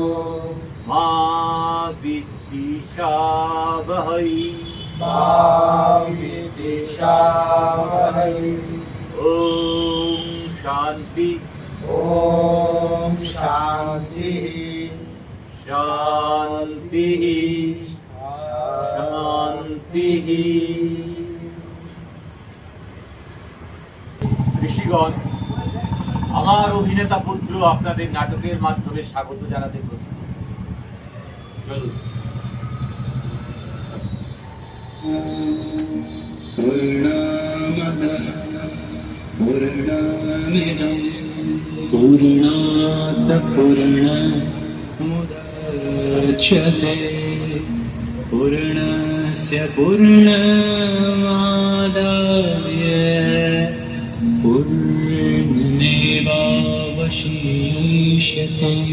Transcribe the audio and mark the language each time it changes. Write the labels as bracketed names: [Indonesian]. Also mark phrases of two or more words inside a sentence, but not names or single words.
[Sanskrit] मा विद्विषावहै मा विद्विषावहै ॐ शान्ति ॐ शान्तिः शान्तिः শান্তিঃ। [Bangla] ঋষিগণ, আমার অভিনেতা পুত্র আপনাদের নাটকের মাধ্যমে স্বাগত জানাতে প্রস্তুত। চলুন। [Sanskrit] पूर्णामदः पूर्णामिदं पूर्णात् पूर्णमुदच्यते पूर्णस्य पूर्णमादाय पूर्णमेवावशिष्यते